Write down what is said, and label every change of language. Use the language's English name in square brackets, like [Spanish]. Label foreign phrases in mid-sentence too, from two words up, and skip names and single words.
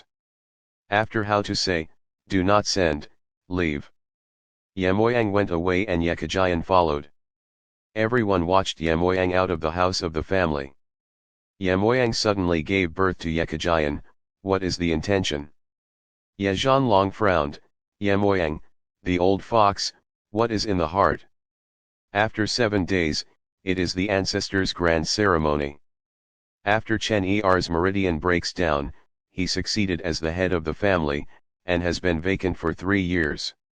[English] After how to say, do not send, leave. Ye Moyang went away and Ye Kejian followed. Everyone watched Ye Moyang out of the house of the family. Ye Moyang suddenly gave birth to Ye Kejian. What is the intention? Ye Zhanlong frowned. Ye Moyang, the old fox, what is in the heart? After 7 days, it is the ancestors' grand ceremony. After Chen Er's meridian breaks down, he succeeded as the head of the family, and has been vacant for 3 years.